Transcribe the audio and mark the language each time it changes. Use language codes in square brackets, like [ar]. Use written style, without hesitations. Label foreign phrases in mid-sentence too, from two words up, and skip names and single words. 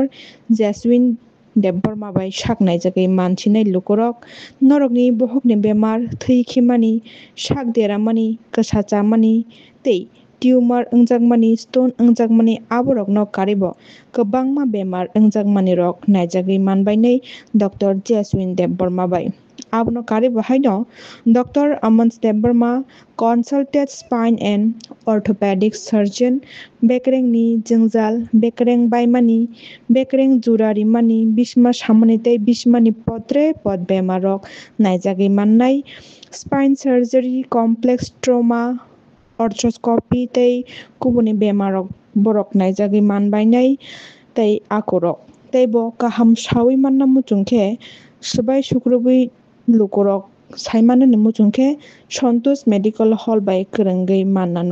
[trp] Jaswin Deborma bai saknai jagai mansinai lukurok norokni bohokni bemar thui khimani sak deramani kasachamani tei tumor ongjagmani stone ongjagmani aborok no karibo kwbangma bemar ongjagmani rok naijagai manbai nei Dr. Jaswin Deborma bai. Abono karibo haino Dr. [en] Aman Deborma consulted spine and orthopedic surgeon [trp] bekreng ni jengjal bekreng baimani bekreng jurari mani bisma samani tei bismani potre pot bemarok naijagi mannai [en] spine surgery complex trauma arthroscopy [trp] tei kubuni bemarok borok naijagi manbai nei tei akorok tei bo kaham sawi manna muchungkhe subai sukrubui lukurok saimano ni muchungkhe Santosh Medical Hall bai kwrwngwi mannano.